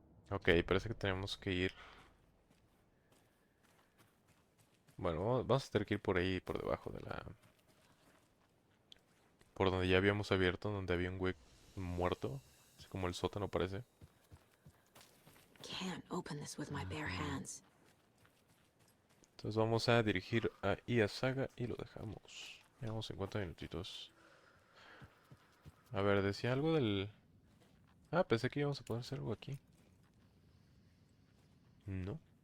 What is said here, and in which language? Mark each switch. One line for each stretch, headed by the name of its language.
Spanish: Ok, parece que tenemos que ir Bueno, vamos a tener que ir por ahí, por debajo de la... Por donde ya habíamos abierto, donde había un güey muerto. Así como el sótano parece.
English: Can't open this with my bare hands.
Spanish: Entonces vamos a dirigir a Saga y lo dejamos. Llevamos 50 minutitos. A ver, decía algo del... Ah, pensé que íbamos a poder hacer algo aquí. No.